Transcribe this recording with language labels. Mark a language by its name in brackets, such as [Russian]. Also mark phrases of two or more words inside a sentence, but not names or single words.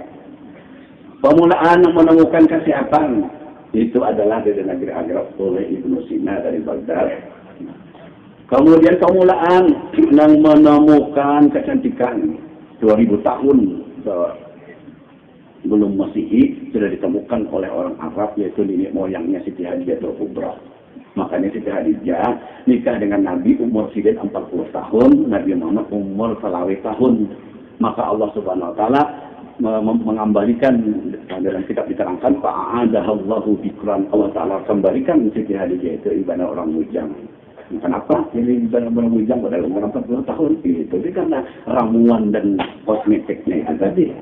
[Indonesian] Pemulaan yang menemukan kesehatan itu adalah di negeri Arab oleh Ibnu Sina dari Baghdad. Kemudian pemulaan yang menemukan kecantikan 2000 tahun belum Masehi sudah ditemukan oleh orang Arab, yaitu nenek moyangnya Siti Hadijatul Kubra. Makanya Siti Hadijah nikah dengan Nabi umur sidin 40 tahun, Nabi Muhammad umur selawih tahun. Maka Allah [Arabic] سبحانه وتعالى [Indonesian] mengembalikan dalam kitab diterangkan [Arabic] فأعادها الله بكرا, [Indonesian] Allah taala kembalikan Siti Hadijah itu ibadah orang bujang. Kenapa? Ini benar-benar bujang pada umur 40 tahun itu. Itu karena ramuan dan kosmetiknya itu tadi.